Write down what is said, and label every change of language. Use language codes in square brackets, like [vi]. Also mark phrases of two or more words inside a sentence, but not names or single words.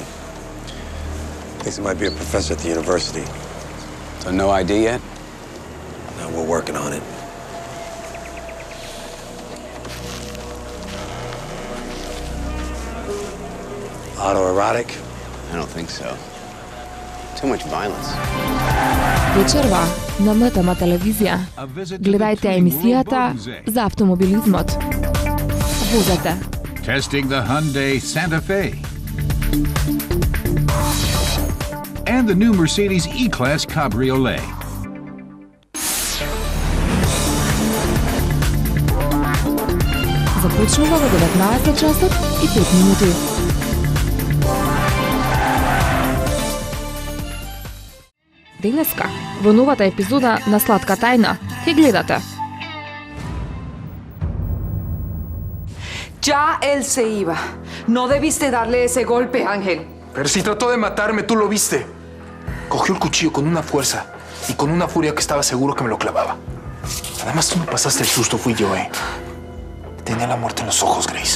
[en] Thinks he might be a professor at the university. So no ID yet? No, we're working on it. Autoerotic? I don't think so. Too much violence. [mk] Вечерва на МТМ телевизија. Гледајте емисијата за автомобилизмот. Возете. [en] Testing the Hyundai Santa Fe. And the new Mercedes E-Class Cabriolet. [mk] Започнува во 19 часот и 5 минути. Денеска, во новата епизода на Сладка тајна, ке гледате. [es] Ya él se iba. No debiste darle ese golpe, Ángel. Pero si trató de matarme, tú lo viste. Cogió el cuchillo con una fuerza y con una furia que estaba seguro que me lo clavaba. Además, tú me pasaste el susto, fui yo, ¿eh? Tenía la muerte en los ojos, Grace.